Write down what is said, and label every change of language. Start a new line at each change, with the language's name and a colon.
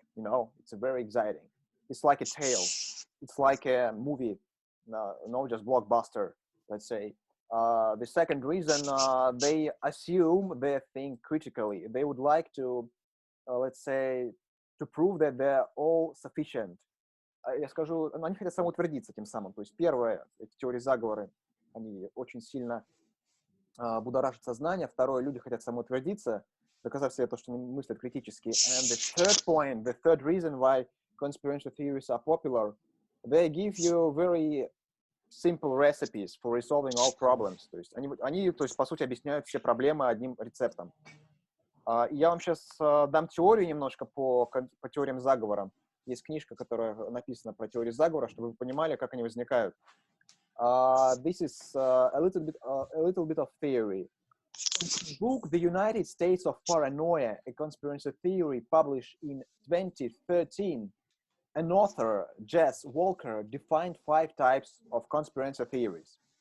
English: You know, it's very exciting. It's like a tale. It's like a movie, no, just blockbuster, let's say. The second reason, they assume they think critically. They would like to, let's say, to prove that they're all sufficient.
Russian: Я скажу, они хотят самоутвердиться тем самым. То есть первое, эти теории заговора, они очень сильно будоражат сознание. Второе, люди хотят самоутвердиться, доказав себе то, что они мыслят критически.
English: And the third point, the third reason why conspiracy theories are popular, they give you very simple recipes for resolving all problems.
Russian: То есть они, то есть, по сути, объясняют все проблемы одним рецептом. Я вам сейчас дам теорию немножко по теориям заговора. Есть книжка, которая написана про теории заговора, чтобы вы понимали, как они возникают.
English: This is a little bit of theory. In the book The United States of Paranoia, a conspiracy theory published in 2013, an author, Jess Walker, defined 5 types of conspiracy theories.